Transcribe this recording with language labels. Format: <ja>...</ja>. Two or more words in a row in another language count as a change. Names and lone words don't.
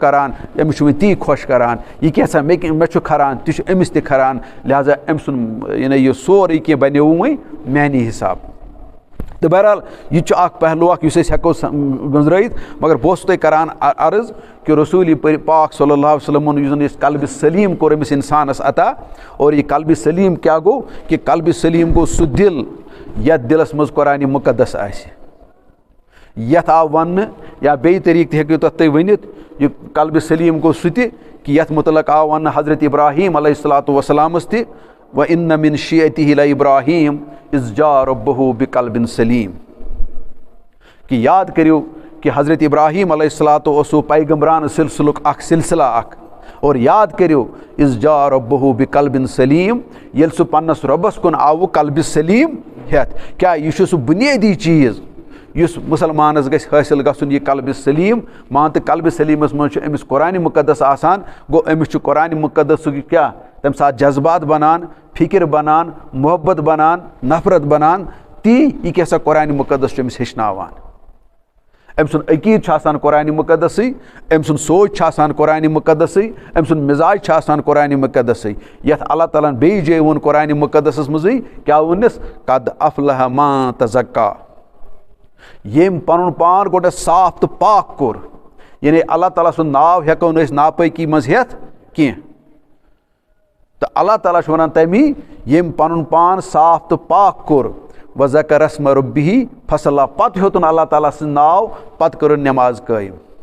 <ks>کَران أمِس چھُ وۄنۍ تی خۄش کَران یہِ کینٛژھا مےٚ چھُ کھَران تہِ چھُ أمِس تہِ کھَران لہٰذا أمۍ سُنٛد یعنی یہِ سورُے کینٛہہ بَنیووُ وۄنۍ میٛانہِ حِساب تہٕ بہرحال یہِ تہِ چھُ اَکھ پہلوٗ اَکھ یُس أسۍ ہٮ۪کو گٔنٛزرٲیِتھ مگر بہٕ اوسُس تۄہہِ کَران عرض کہِ رسوٗل پاک</ks> <ar>صلی اللہ علیہ وسلمُن</ar> <ks>یُس زَن یُس قلبِ سلیٖم کوٚر أمِس اِنسانَس عطا اور یہِ قلبِ سلیٖم کیٛاہ گوٚو کہِ قلبِ سلیٖم گوٚو سُہ دِل یَتھ دِلَس منٛز قرآنِ مُقدس آسہِ یَتھ آو وَننہٕ یا بیٚیہِ طریٖقہٕ تہِ ہیٚکِو تَتھ تُہۍ ؤنِتھ یہِ قلبِ سلیٖم گوٚو سُہ تہِ کہِ یَتھ مُتعلق آو وَننہٕ حضرت ابراہیٖم</ks> <ar>علیہ الصلاتُ وسلامَس</ar> <ks>تہِ</ks> <ar>وَإِنَّ مِن شِیعَتِهِ لَإِبراہیٖم إِذ جاءَ رَبُّهُ بِقَلْبٍ سلیٖم</ar> <ks>کہِ یاد کٔرِو کہِ حضرت ابراہیٖم</ks> <ar>علیہ الصلاتُ</ar> <ks>اوسوٗ پیغمبرانہٕ سِلسِلُک اَکھ سِلسِلہ اَکھ اور یاد کٔرِو</ks> <ar>إِذ جاءَ رَبُّهُ بِقَلْبٍ سلیٖم</ar> <ks>ییٚلہِ سُہ پنٛنِس رۄبَس کُن آوُ قلبِ سلیٖم ہٮ۪تھ کیٛاہ یہِ چھُ سُہ بُنیٲدی چیٖز یُس مُسلمانَس گژھِ حٲصِل گژھُن یہِ قلبِ سلیٖم مان تہٕ قلبِ سلیٖمَس منٛز چھُ أمِس قرآنِ مُقدس آسان گوٚو أمِس چھُ قرآنِ مُقدسُک کیٛاہ تَمہِ ساتہٕ جذبات بَنان فِکِر بَنان محبت بَنان نفرت بَنان تی یہِ کیٛاہ سا قرآنِ مُقدس چھُ أمِس ہیٚچھناوان أمۍ سُنٛد عقیٖد چھُ آسان قرآنِ مُقدسٕے أمۍ سُنٛد سونٛچ چھُ آسان قرآنِ مُقدسٕے أمۍ سُنٛد مِزاج چھُ آسان قرآنِ مُقدسٕے یَتھ اللہ تعالیٰ ہَن بیٚیہِ جایہِ ووٚن قرآنِ مُقدسَس منٛزٕے کیٛاہ ووٚننَس</ks> <ar>قد افلح ما تزکا</ar> <ks>ییٚمۍ پَنُن پان گۄڈنٮ۪تھ صاف تہٕ پاک کوٚر یعنی اللہ تعالیٰ سُنٛد ناو ہٮ۪کو نہٕ أسۍ ناپٲکی منٛز ہٮ۪تھ کینٛہہ تہٕ اللہ تعالیٰ چھُ وَنان تَمی ییٚمۍ پَنُن پان صاف تہٕ پاک کوٚر</ks> <ar>وذکر اسمَ ربِّہ فصلہ</ar> <ks>پَتہٕ ہیوٚتُن اللہ تعالیٰ سٕنٛز ناو پَتہٕ کٔرٕن نٮ۪ماز قٲیِم</ks>